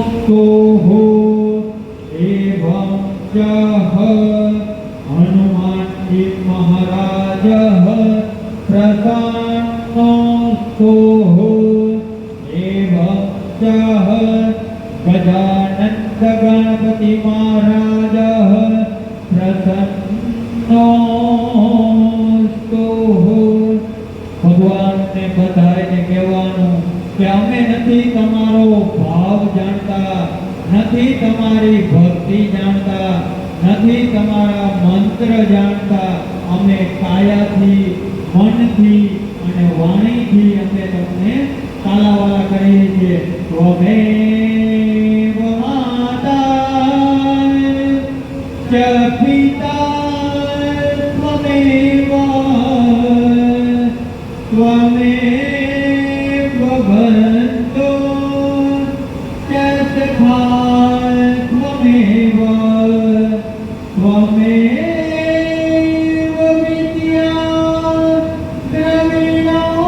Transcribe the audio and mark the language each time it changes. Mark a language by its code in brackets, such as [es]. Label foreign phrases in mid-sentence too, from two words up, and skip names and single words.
[sa] एवं च हनुमानजी महाराज प्रसन्नोऽस्तु एवं च गजानन गणपति महाराज प्रसन्नोऽस्तु। [gu] ભગવાન ને બધાએ કહેવાનું કે અમે નથી તમારો ભાવ જાણતા, નથી તમારી ભક્તિ જાણતા, નથી તમારા મંત્ર જાણતા, અમે કાયાથી, મનથી અને વાણીથી અમે તમને તાલાવાલા કરીએ છીએ। [sa] त्वमेव माता च पिता त्वमेव त्वमेव बन्धो च सखा त्वमेव त्वमेव विद्या द्रविणो